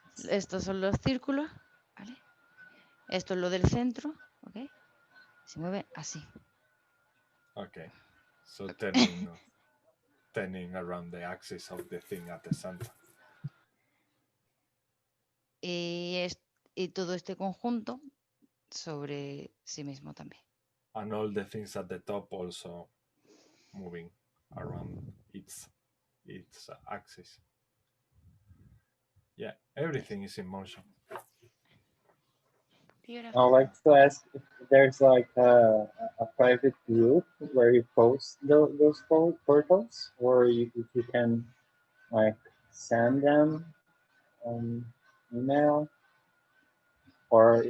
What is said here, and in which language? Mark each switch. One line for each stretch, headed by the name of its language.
Spanish: Estos son los círculos, ¿vale? Esto es lo del centro, ¿ok? Se mueve así.
English: Okay, so turning around the axis of the thing at the center.
Spanish: Y todo este conjunto sobre sí mismo también.
English: And all the things at the top also moving around its axis. Yeah, everything is in motion. Beautiful. I'd like to ask if there's like a private group where you post those portals, or if you can like send them on email, or